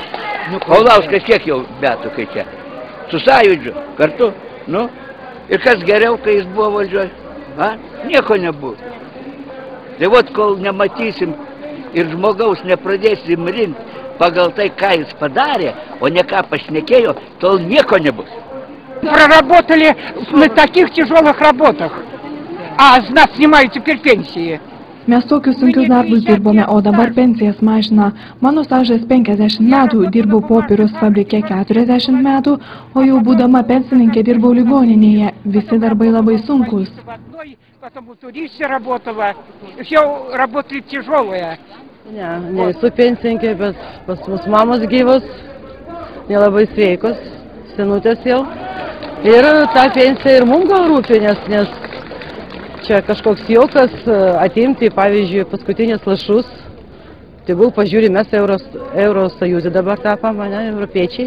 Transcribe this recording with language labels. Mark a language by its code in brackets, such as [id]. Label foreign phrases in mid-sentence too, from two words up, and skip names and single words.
[lt] Paulauskas kiek jau metų kai čia? Su Sąjūdžiu kartu, nu, ir kas geriau, kai jis buvo valdžioj? Nieko nebuvo. Tai vot, kol nematysim ir žmogaus nepradėsim rinkti pagal tai, ką jis padarė, o ne ką pašnekėjo, tol nieko nebus. [ru] Проработали на таких тяжелых работах, а с нас снимают теперь пенсии. [lt] Mes tokius sunkius darbus dirbome, o dabar pensijas mažina. Mano stažas 50 metų, dirbau popieriaus fabrike 40 metų, o jau būdama pensininkė dirbau ligoninėje. Visi darbai labai sunkus. [ru] Потом у туристе работала, все работали тяжелые. [lt] Ne esu pensininkė, bet pas mus mamos gyvos, nelabai sveikos, senutės jau. Ir ta pensija ir mums gal rūpi, nes čia kažkoks jaukas atimti, pavyzdžiui, paskutinius lašus. Tegul pažiūri, mes Eurosąjūzė dabar tapam, ne, europiečiai.